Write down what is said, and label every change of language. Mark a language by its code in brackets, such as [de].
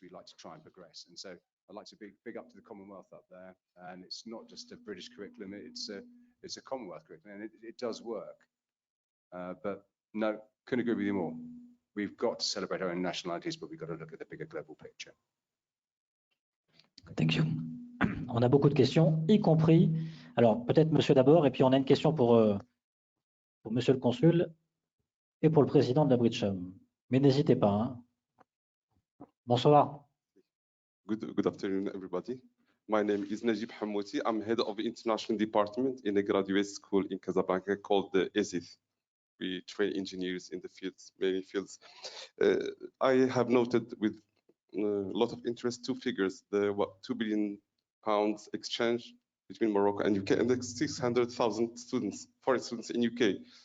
[en] We like to try and progress. And so I'd like to big up to the Commonwealth up there. And it's not just a British curriculum. It's a Commonwealth curriculum, and it does work. But no, couldn't agree with you more. We've got to celebrate our own nationalities, but we've got to look at the bigger global picture. Thank you. [fr] On a beaucoup de questions, y compris. Alors, peut-être monsieur d'abord, et puis on a une question pour monsieur le consul et pour le président de la Bridgesham. Mais n'hésitez pas. Hein. Bonsoir. [en] Good afternoon, everybody. My name is Najib Hamouti. I'm head of the international department in a graduate school in Casablanca called the ESIF. We train engineers in the fields, many fields. I have noted with a lot of interest two figures: the £2 billion exchange between Morocco and UK, and the 600,000 students, foreign students in UK.